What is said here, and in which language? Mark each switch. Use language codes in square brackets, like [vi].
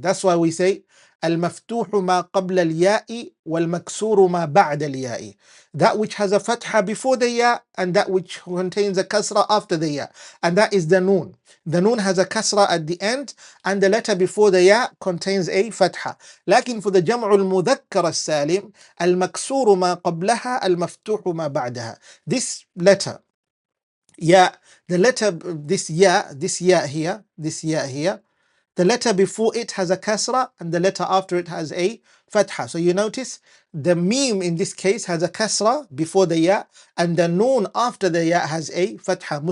[en] That's why we say [ar] المفتوح ما قبل الياء والمكسور ما بعد الياء. [en] That which has a fatha before the ya and that which contains a kasra after the ya. And that is the noon. The noon has a kasra at the end and the letter before the ya contains a fatha. [ar] لكن [en] for the [ar] جمع المذكر السالم المكسور ما قبلها المفتوح ما بعدها. [en] This letter, ya, the letter, this ya here, the letter before it has a kasra and the letter after it has a fatha. So you notice the meme in this case has a kasra before the ya and the noon after the ya has a fatha.